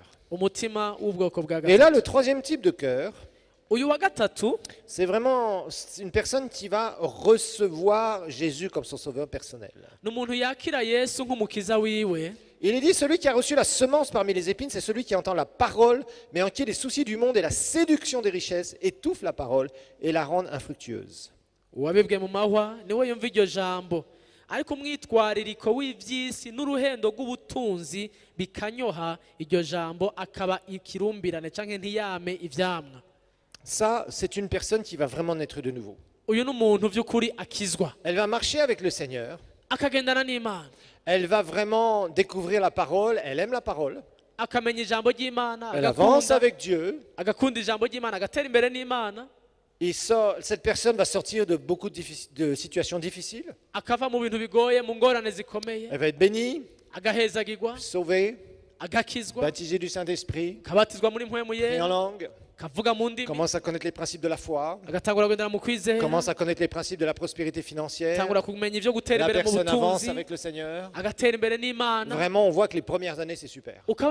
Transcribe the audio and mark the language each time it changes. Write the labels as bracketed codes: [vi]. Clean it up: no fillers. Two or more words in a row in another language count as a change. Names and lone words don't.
[fr] Et là, le troisième type de cœur, c'est vraiment une personne qui va recevoir Jésus comme son sauveur personnel. Il est dit, celui qui a reçu la semence parmi les épines, c'est celui qui entend la parole, mais en qui les soucis du monde et la séduction des richesses étouffent la parole et la rendent infructueuse. [rn] ariko umwitwaririko w'iby'isi n'uruhendo rw'ubutunzi bikanyoha iryo jambo akaba ikirumbirane cyangwa ntiyame ivyamwa. [fr] Ça, c'est une personne qui va vraiment naître de nouveau. [rw] Uyu n'umuntu by'ukuri akizwa. [fr] Elle va marcher avec le Seigneur. [rw] Akagendana n'Imana. [fr] Elle va vraiment découvrir la parole, elle aime la parole. [rw] Akamenya ijambo ry'Imana. [fr] Elle avance avec Dieu. [rw] Agakunda ijambo ry'Imana, agatera imbere n'Imana. [fr] Cette personne va sortir de beaucoup de situations difficiles. [rw] Akava mu bintu bigoye, mu ngorane zikomeye. [fr] Elle va être bénie, sauvée, baptisée du Saint-Esprit, prier en langue, commence à connaître les principes de la foi, commence à connaître les principes de la prospérité financière. La personne avance avec le Seigneur. Vraiment, on voit que les premières années, c'est super.